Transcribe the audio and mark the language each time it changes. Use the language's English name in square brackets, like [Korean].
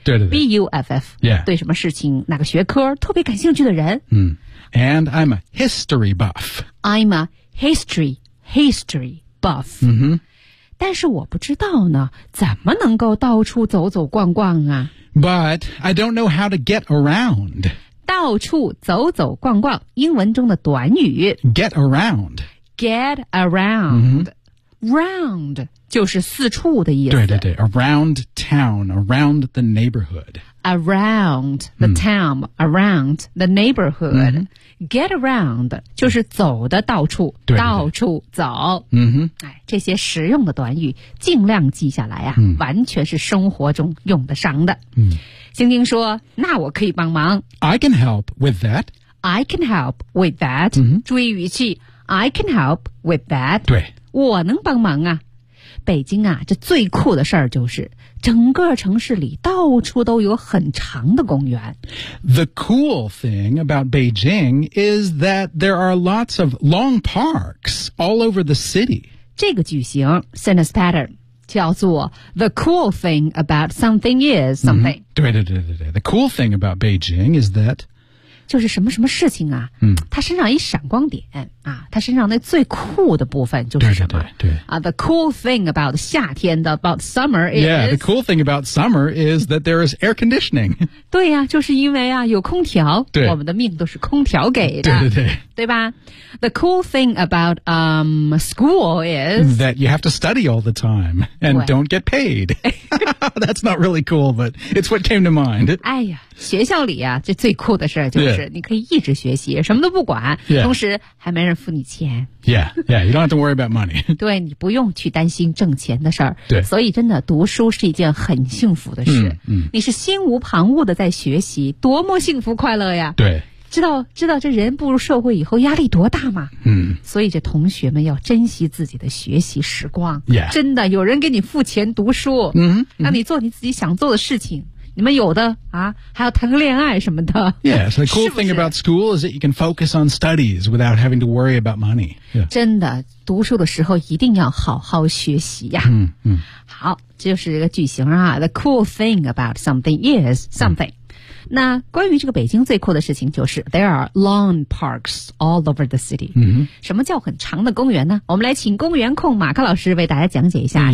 [Chinese] 对对对 [English] BUFF、 yeah. [Chinese] 对什么事情哪个学科特别感兴趣的人、 [English] mm. And I'm a history buff I'm a history buff、 mm-hmm. [Chinese] 但是我不知道呢怎么能够到处走走逛逛啊 [English] But I don't know how to get around [Chinese] 到处走走逛逛英文中的短语 [English] Get around、 [Chinese] mm-hmm. Round 就是四处的意思。对对对 [English] ，around town, around the neighborhood. Around the town,、嗯、 around the neighborhood.、嗯、 get around [Chinese] 就是走的到处，对对对到处走。嗯哼，哎，这些实用的短语尽量记下来啊、嗯，完全是生活中用得上的。嗯，星星说：“那我可以帮忙。 [English] ”I can help with that. I can help with that.、嗯、 [Chinese] 注意语气。 [English] I can help with that. [Chinese] 对，我能帮忙啊。北京啊，这最酷的事儿就是整个城市里到处都有很长的公园。 [English] The cool thing about Beijing is that there are lots of long parks all over the city. [Chinese] 这个句型 [English] sentence pattern [Chinese] 叫做 [English] the cool thing about something is something、嗯、 [Chinese] 对对对对对 [English] the cool thing about Beijing is that [Chinese] 就是什么什么事情啊、嗯、它身上一闪光点啊，它身上那最酷的部分就是什么对对对、 [English] 啊、the cool thing about [Chinese] 夏天的 [English] about summer is yeah the cool thing about summer is that there is air conditioning [Chinese] 对啊就是因为啊有空调对我们的命都是空调给的对对对对吧 [English] The cool thing about school is that you have to study all the time and don't get paid. That's not really cool, but it's what came to mind. [Chinese] 哎呀，学校里啊，这最酷的事就是你可以一直学习，什么都不管， [English] yeah. [Chinese] 同时还没人付你钱。 [English] Yeah, yeah, you don't have to worry about money. [Chinese] 对，你不用去担心挣钱的事儿。对，所以真的读书是一件很幸福的事。嗯，嗯你是心无旁骛的在学习，多么幸福快乐呀！对。知道这人步入社会以后压力多大吗？嗯，所以这同学们要珍惜自己的学习时光。 [English] Yeah. [Chinese] 真的，有人给你付钱读书，嗯，让你做你自己想做的事情。你们有的啊，还要谈个恋爱什么的。 [English] Yeah, so the cool thing about school is that you can focus on studies without having to worry about money.、Yeah. [Chinese] 真的，读书的时候一定要好好学习呀。嗯嗯。好，这就是一个句型啊。 [English] The cool thing about something is something.、 [Chinese] 嗯那关于这个北京最酷的事情就是 [English] There are lawn parks all over the city、 mm-hmm. [Chinese] 什么叫很长的公园呢我们来请公园控马克老师为大家讲解一下、